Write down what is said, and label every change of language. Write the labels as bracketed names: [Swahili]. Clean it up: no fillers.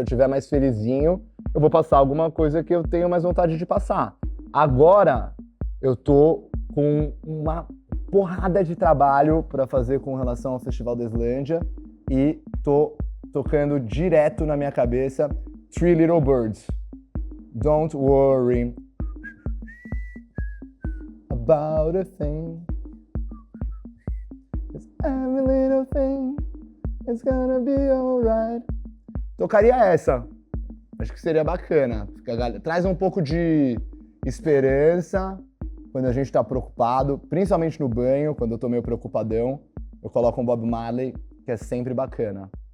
[Portuguese] Se eu tiver mais felizinho, eu vou passar alguma coisa que eu tenho mais vontade de passar. Agora, eu tô com uma porrada de trabalho para fazer com relação ao Festival da Islândia e tô tocando direto na minha cabeça Three Little Birds. [English] Don't worry about a thing. 'Cause every little thing it's gonna be alright. [Portuguese] Tocaria essa. Acho que seria bacana. Traz um pouco de esperança quando a gente tá preocupado, principalmente no banho, quando eu tô meio preocupadão. Eu coloco um Bob Marley, que é sempre bacana.